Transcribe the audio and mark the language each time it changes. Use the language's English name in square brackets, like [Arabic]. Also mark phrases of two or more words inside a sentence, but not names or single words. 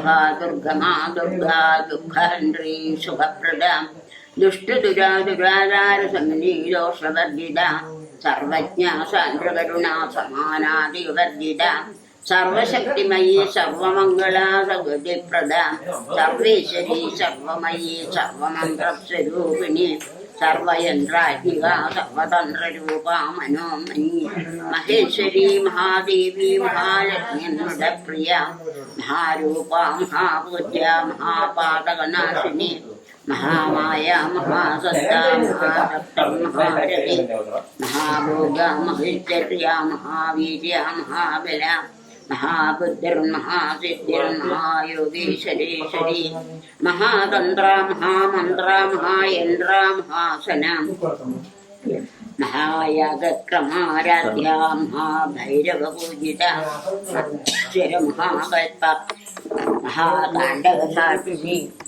[Sanskrit] दुर्गमा दुर्गा दुःखहन्त्री सुखप्रद दुष्टदुरादुराधार समनी दोषवर्जित सर्वज्ञ सान्द्रकरुण समानादिवर्जित सर्वशक्तिमयी सर्वमंगल सगतिप्रद सर्वेश्वरि सर्वमयी सर्वमन्त्रस्वरूपिणि सर्वयन्त्रात्मिक सर्वतन्त्ररूप मनोमयि महेश्वरि महादेवि महालक्ष्म्यन्मुडप्रिय महारूप महापूज्य महापातकनाशिनि महामाया महासत्ता महाशक्ति महारथी महाभोगा महेश्वर्या महावीर्या महाबला महाबुद्धिर्महासिद्धिर्महायोगीश्वरेश्वरी महातंत्रा महामंत्रा महायंत्रा महासना महायागक्रमाराध्या महाभैरवपूजिता महाकल्प महाताण्डवसाक्षी